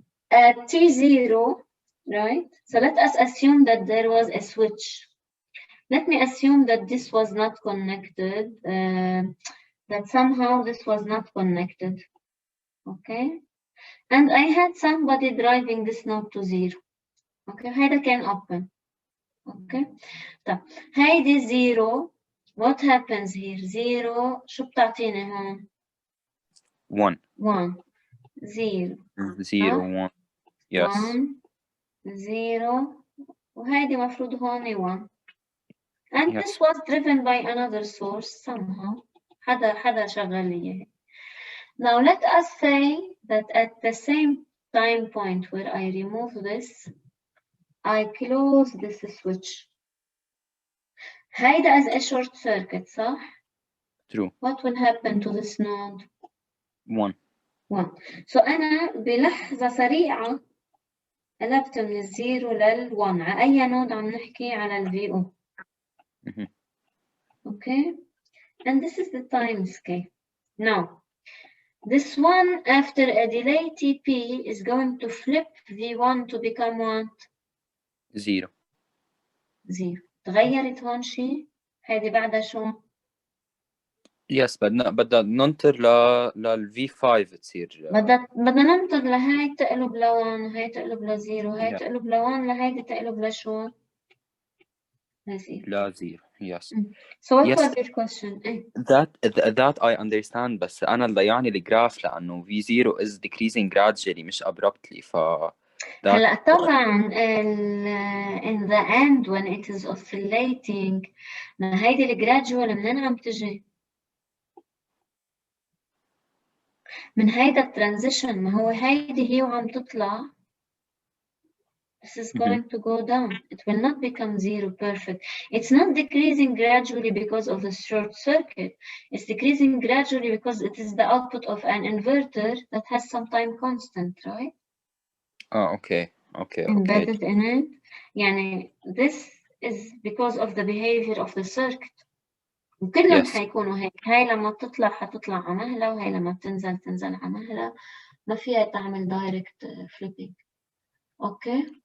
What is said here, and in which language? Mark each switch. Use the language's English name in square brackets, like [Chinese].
[English] At T0, right? So let us assume that there was a switch. Let me assume that this was not connected, that somehow this was not connected. Okay? and I had somebody driving this node to 0. Okay, [Arabic] هيدا كان [English] open. [Arabic] Okay, طب هيدي 0. [English] What happens here? 0 [Arabic] شو بتعطيني هون؟ [English] 1 1 0 0 1 yes [Arabic] 1 0 وهيدي مفروض هون 1 and [English] Yes. this was driven by another source somehow [Arabic] حدا شغل لي إياه. [English] Now let us say that at the same time point where I remove this I close this switch. هيدا as a short circuit صح؟ true What will happen to this node? 1 [Arabic] 1 so أنا بلحظة سريعة قلبت من الزيرو لل1 على أي نود عم نحكي على VO. [English] Mhm. Okay, and this is the time scale. Now, this one after a delay TP is going to flip V1 to become what? 0 0. [Arabic] تغيرت هون شيء؟ هيدي بعدها شو؟ yes بدنا ننطر لل V5 تصير بدنا ننطر لهي تقلب ل1 هي تقلب ل0 هي [English] Yeah. [Arabic] تقلب ل1 لهيدي تقلب لشو؟ ل0. لا 0 yes [English] So what Yes. was your question? that I understand [Arabic] بس أنا اللي يعني الجراف لأنه [English] V0 is decreasing gradually مش abruptly ف [Arabic] هلا طبعا [English] in the end when it is oscillating [Arabic] ما هيدي الجراديوال منين عم تجي؟ من هيدا الترانزيشن ما هو هيدي هي وعم تطلع [English] this is going to go down. It will not become 0 perfect. It's not decreasing gradually because of the short circuit. It's decreasing gradually because it is the output of an inverter that has some time constant, right? okay Embedded in it. يعني this is because of the behavior of the circuit. [Arabic] وكلهم [English] Yes. [Arabic] حيكونوا هيك. هاي لما بتطلع حتطلع على مهلة وهي لما بتنزل تنزل على مهلة. ما فيها تعمل direct flipping. Okay.